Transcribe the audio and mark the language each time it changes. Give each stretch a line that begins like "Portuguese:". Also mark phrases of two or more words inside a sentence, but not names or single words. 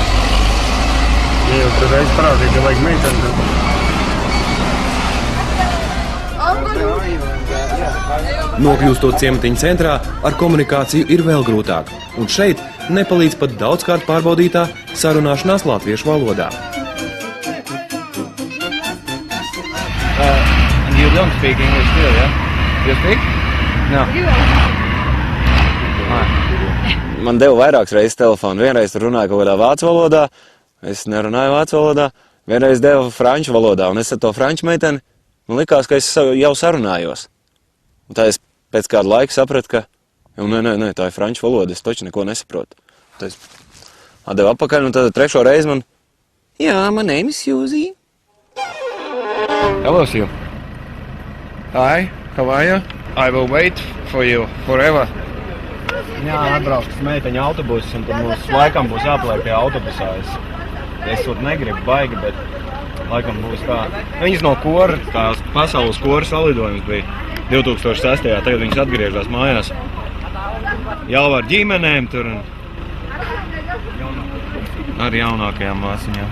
Latvian: Ja jau tur reiz parādīja, ka vajag meiteni, Nokļūstot ciematiņa centrā, ar komunikāciju ir vēl grūtāk, un šeit nepalīdz pat daudzkārt pārbaudītā sarunāšanās latviešu valodā.
English: And you don't speak English too, yeah? You speak? No.
Latvian: Man deva vairākas reizes telefonu. Vienreiz tur runāja kaut kādā vācu valodā. Es nerunāju vācu valodā. vienreiz deva franču valodā, un es ar to franču meiteni, man likās, ka es jau sarunājos. Un tā es pēc kāda laika sapratu, ka, nē, tā ir franču valoda, es taču neko nesaprotu. Tad es atdevu apakaļ, un tad trešo reizi man,
English: my name is Suzy. Hello, Sue. Hi, how are you? I will wait for you forever.
Latvian: Jā, atbrauks meiteņa autobuss, un tad mums laikam būs jāpaliek pie autobusā. Es tur negribu baigi, bet laikam būs tā. Viņas no kora, tās pasaules kora salidojums bija 2006. Tagad viņas atgriežas mājās. Jau ar ģimenēm tur un ar jaunākajām māsiņām.